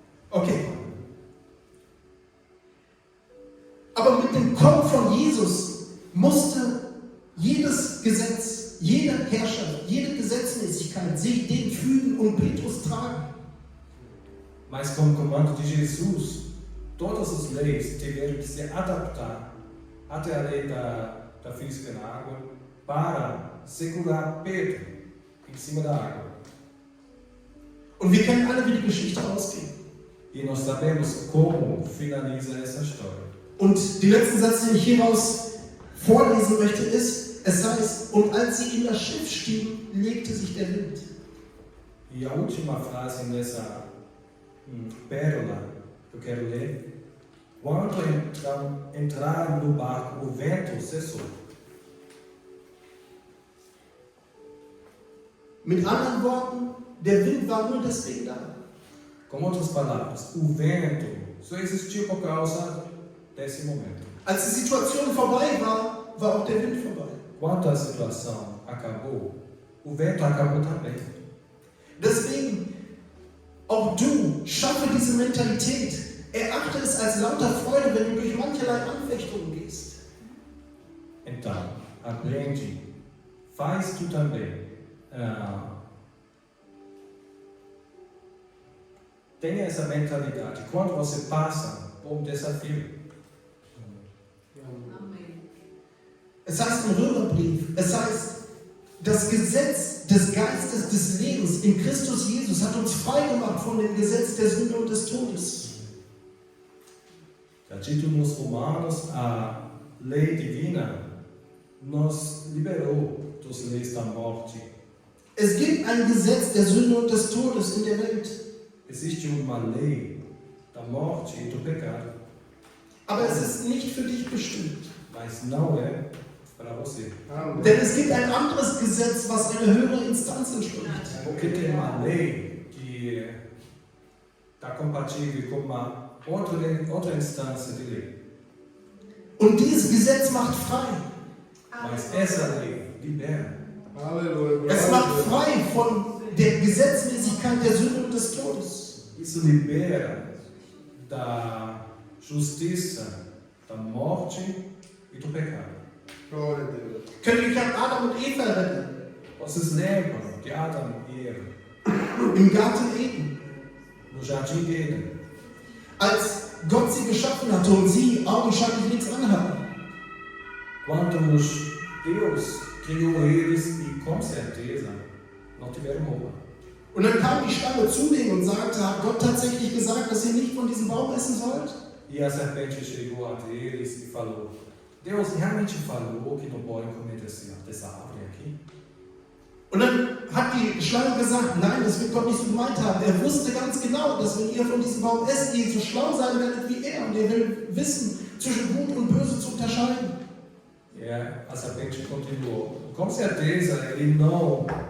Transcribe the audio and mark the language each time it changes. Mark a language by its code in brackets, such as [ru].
[de] Okay. Aber mit dem Kommen von Jesus musste jedes Gesetz, jede Herrschaft, jede Gesetzmäßigkeit sich dem fügen und Petrus tragen. [pt] Mas com o comando de Jesus, todas as leis tiveram que se adaptar até a lei da física na água para segurar Pedro em cima da água. [de] Und wir kennen alle, wie die Geschichte ausgeht. [pt] E nós sabemos como finaliza essa história. [de] Und den letzten Satz, den ich hieraus vorlesen möchte, ist, es heißt, und als sie in das Schiff stiegen, legte sich der Wind. [pt] E a última frase nessa pérola que eu quero ler: Quando entraram no barco, o vento cessou. [de] Mit anderen Worten, der Wind war nur deswegen da. [pt] Com outras palavras, o vento só existiu por causa desse momento. [de] Als die Situation vorbei war, war auch der Wind vorbei. [pt] Quando a situação acabou, o vento acabou também. [de] Deswegen, auch du, schaffe diese Mentalität. Erachte es als lauter Freude, wenn du durch mancherlei Anfechtungen gehst. [pt] Então, aprende, faz tu também. Tenha essa mentalidade quando você passa por desafio. [de] Es heißt im Römerbrief, es heißt, das Gesetz des Geistes des Lebens in Christus Jesus hat uns frei gemacht von dem Gesetz der Sünde und des Todes. [pt] Já dito nos Romanos, a lei divina nos liberou dos leis da morte. [de] Es gibt ein Gesetz der Sünde und des Todes in der Welt. [pt] Existe uma lei da morte e do pecado, [de] Aber es ist nicht für dich bestimmt. [pt] mas não é para você. [de] Denn es gibt ein anderes Gesetz, was einer höheren Instanz entspricht. [pt] Porque tem uma lei que está compatível com uma outra instância de lei. [de] Und dieses Gesetz macht frei. [pt] Mas essa lei libera. Aleluia. [de] Es macht frei von der Gesetzmäßigkeit der Sünde und des Todes. [pt] Isso libera da justiça, da morte e do pecado. Glória a Deus. [de] Könnt ihr an Adam und Eva erinnern? [pt] Vocês lembram de Adão e Eva [de] Im Garten Eden. [pt] no jardim dele? [de] Als Gott sie geschaffen hatte und sie augenscheinlich nichts anhatten. [pt] Quando Deus criou eles e com certeza não tiveram roupa. [de] Und dann kam die Schlange zu denen und sagte, hat Gott tatsächlich gesagt, dass ihr nicht von diesem Baum essen sollt? [pt] E a serpente chegou a eles e falou: Deus realmente falou que não podem comer dessa árvore aqui? [de] Und dann hat die Schlange gesagt, nein, das wird Gott nicht so gemeint haben. Er wusste ganz genau, dass wenn ihr von diesem Baum esst, ihr so schlau sein werdet wie er. Und er will wissen, zwischen Gut und Böse zu unterscheiden. [pt] A serpente continuou: com certeza ele não.